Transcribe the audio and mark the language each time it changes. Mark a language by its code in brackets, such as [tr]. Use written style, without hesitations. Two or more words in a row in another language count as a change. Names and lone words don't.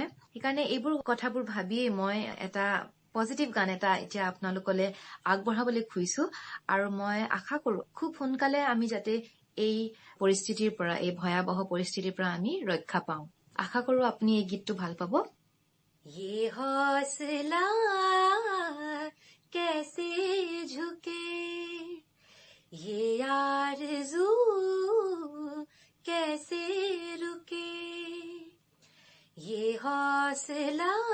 [as] সেইকাৰণে এইবোৰ কথাবোৰ ভাবিয়েই মই এটা পজিটিভ গান এটা এতিয়া আপোনালোকলে আগবঢ়াবলৈ খুজিছো। আৰু মই আশা কৰো খুব সোনকালে আমি যাতে এই পৰিস্থিতিৰ পৰা, এই ভয়াৱহ পৰিস্থিতিৰ পৰা আমি ৰক্ষা পাওঁ। আশা কৰো আপুনি এই গীতটো ভাল পাব। [hi] ये हौसला कैसे झुके, ये आरज़ू कैसे रुके, ये हौसला